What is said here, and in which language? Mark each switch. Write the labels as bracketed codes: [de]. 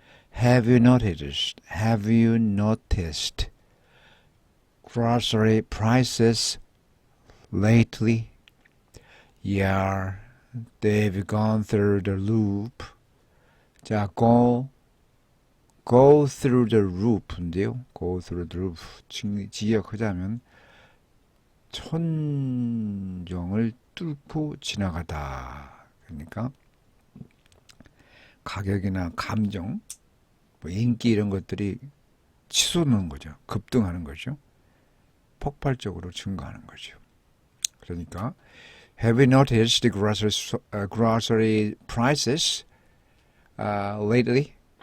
[en] Have you noticed? Have you noticed grocery prices lately? Yeah, they've gone through the loop. [ko] 자, [en] go through the roof [ko] 인데요. [en] go through the roof. [ko] 지역하자면 천정을 뚫고 지나가다. 그러니까 가격이나 감정, 뭐 인기 이런 것들이 치솟는 거죠. 급등하는 거죠. 폭발적으로 증가하는 거죠. [en] 그러니까 Have you noticed the grocery prices lately?